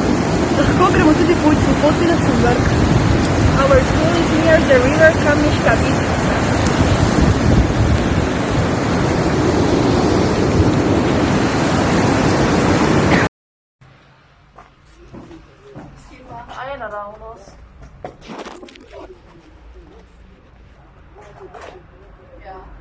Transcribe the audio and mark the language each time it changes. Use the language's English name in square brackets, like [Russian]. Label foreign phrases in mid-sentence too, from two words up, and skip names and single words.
[Slovenian] Lahko gremo tudi po učni poti na Cimberg. [English] Our school is near the river Kamniška Bistrica. [Slovenian] A je naravnost. Ja.